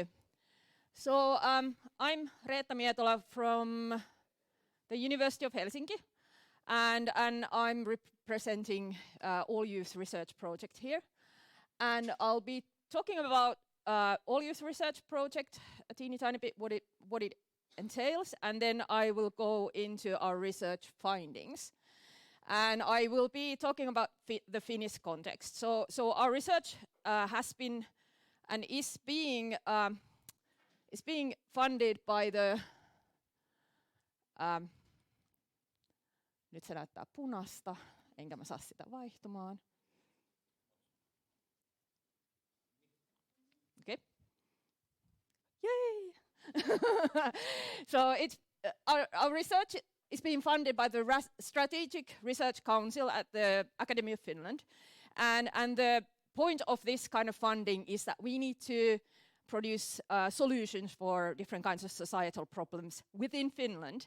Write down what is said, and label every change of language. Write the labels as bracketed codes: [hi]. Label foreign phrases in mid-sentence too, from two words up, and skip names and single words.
[en] So I'm Reetta Mietola from the University of Helsinki, and I'm representing All Youth Research Project here, and I'll be talking about All Youth Research Project a teeny tiny bit what it entails, and then I will go into our research findings. And I will be talking about the Finnish context. So our research has been and is being funded by the [fi] nyt se näyttää punasta, enkä mä saa sitä vaihtumaan. [en] Okay. Yay! So it's our research is being funded by the Strategic Research Council at the Academy of Finland. And the point of this kind of funding is that we need to produce solutions for different kinds of societal problems within Finland.